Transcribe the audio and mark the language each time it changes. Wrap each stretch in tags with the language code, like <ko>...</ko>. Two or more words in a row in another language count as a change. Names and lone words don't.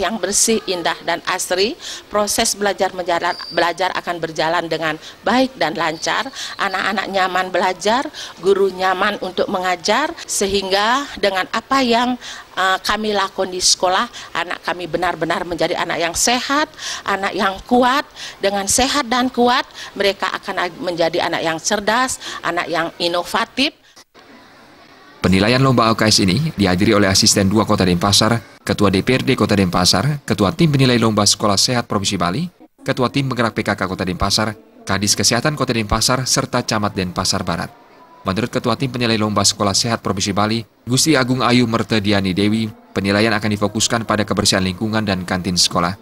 <id>yang bersih, indah, dan asri, proses belajar akan berjalan dengan baik dan lancar, anak-anak nyaman belajar, guru nyaman untuk mengajar, sehingga dengan apa yang kami lakukan di sekolah, anak kami benar-benar menjadi anak yang sehat, anak yang kuat. Dengan sehat dan kuat, mereka akan menjadi anak yang cerdas, anak yang inovatif. Penilaian lomba UKS ini dihadiri oleh Asisten 2 Kota Denpasar, Ketua DPRD Kota Denpasar, Ketua Tim Penilai Lomba Sekolah Sehat Provinsi Bali, Ketua Tim Penggerak PKK Kota Denpasar, Kadis Kesehatan Kota Denpasar, serta Camat Denpasar Barat. Menurut Ketua Tim Penilai Lomba Sekolah Sehat Provinsi Bali, Gusti Agung Ayu Mertediani Dewi, penilaian akan difokuskan pada kebersihan lingkungan dan kantin sekolah.</id>